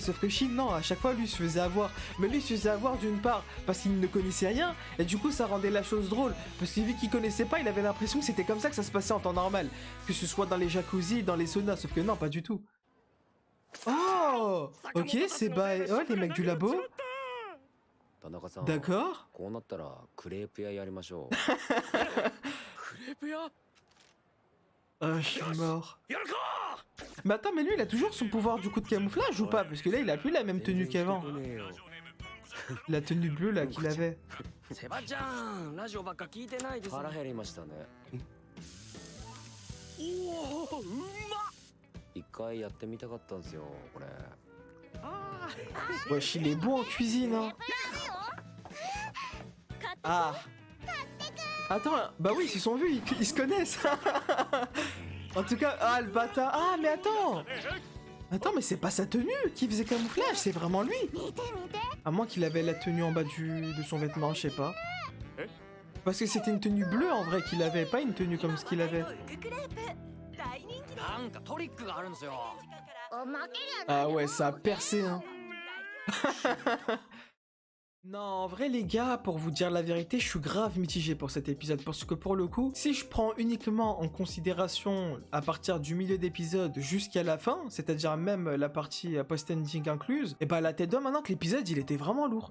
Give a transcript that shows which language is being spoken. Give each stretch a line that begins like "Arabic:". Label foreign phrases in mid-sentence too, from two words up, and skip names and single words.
French: Sauf que Shin, non, à chaque fois, lui se faisait avoir. Mais lui se faisait avoir d'une part parce qu'il ne connaissait rien. Et du coup, ça rendait la chose drôle. Parce que vu qu'il connaissait pas, il avait l'impression que c'était comme ça que ça se passait en temps normal. Que ce soit dans les jacuzzi, dans les saunas. Sauf que non, pas du tout. Oh, ok, c'est oh, les mecs du labo. D'accord.
Japanese: こうなったらクレープ屋やりましょう。
French: Ah, je suis mort. Mais attends, mais lui, il a toujours son pouvoir du coup de camouflage ou pas? Parce que là, il a plus la même tenue qu'avant. La tenue bleue là qu'il avait.
Japanese: セバちゃんラジオばっか聞いてないです。腹減りましたね。おお、うまっ。一回やってみたかったんですよ、これ。
French: Wesh, il est bon en cuisine, hein. Ah. Attends, bah oui, ils se sont vus, ils se connaissent. En tout cas, ah, le bâtard. Ah, mais attends. Attends, mais c'est pas sa tenue qui faisait camouflage, c'est vraiment lui. À moins qu'il avait la tenue en bas de son vêtement, je sais pas. Parce que c'était une tenue bleue en vrai qu'il avait, pas une tenue comme ce qu'il avait.
Japanese: なんかトリックがあるんですよ。
French: Ah ouais, ça a percé, hein. Non, en vrai les gars, pour vous dire la vérité, je suis grave mitigé pour cet épisode parce que pour le coup, si je prends uniquement en considération à partir du milieu d'épisode jusqu'à la fin, c'est-à-dire même la partie post-ending incluse, et bah la tête d'homme maintenant que l'épisode il était vraiment lourd.